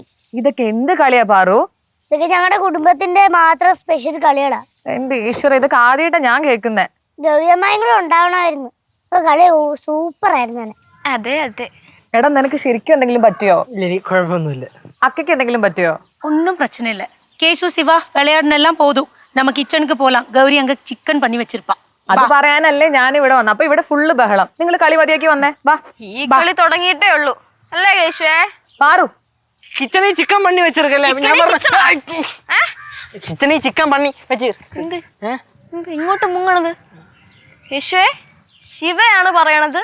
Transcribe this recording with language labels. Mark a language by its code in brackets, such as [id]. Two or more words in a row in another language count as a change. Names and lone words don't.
[ml] ഇതൊക്കെ എന്ത് കളിയാ പാറു? ഇതൊക്കെ ഞങ്ങളുടെ കുടുംബത്തിന്റെ മാത്രം സ്പെഷ്യൽ കളികളാ. എന്റെ ഈശ്വര, ഇതൊക്കെ ആദ്യമായിട്ടാ ഞാൻ കേൾക്കുന്നേ. ഗൗരിയമ്മയും കൂടെ ഉണ്ടാവണമായിരുന്നു. ഇപ്പൊ കളി സൂപ്പർ ആയിരുന്നു തന്നെ. അതെ അതെ. എടാ നിനക്ക് ശരിക്കും എന്തെങ്കിലും പറ്റിയോ? ഇല്ല കുഴപ്പമൊന്നുമില്ല. അക്കയ്ക്ക് എന്തെങ്കിലും പറ്റിയോ? [ta] ஒன்றும் பிரச்சனை இல்லை. கேசு சிவா விளையாடுனெல்லாம் போதும், நம்ம கிச்சனுக்கு போலாம். கௌரி அங்க சிக்கன் பண்ணி வச்சிருப்பா. [ml] അത് പറയാനല്ലേ ഞാൻ ഇവിടെ വന്നത്. അപ്പൊ ഇവിടെ ഫുള്ള് ബഹളം. നിങ്ങൾ കളി മതിയാക്കി വന്നേ. വാ, ഈ കളി തുടങ്ങിയിട്ടേ ഉള്ളൂ അല്ലേ കേശുവേ? പാറു കിച്ചണിൽ ചിക്കൻ പണി വെച്ചിരിക്കല്ലേ? ഞാൻ പറഞ്ഞു കിച്ചണിൽ ചിക്കൻ പണി എന്ത് ഇങ്ങോട്ട് മുങ്ങണത്? കേശുവേ, ശിവയാണ് പറയണത്.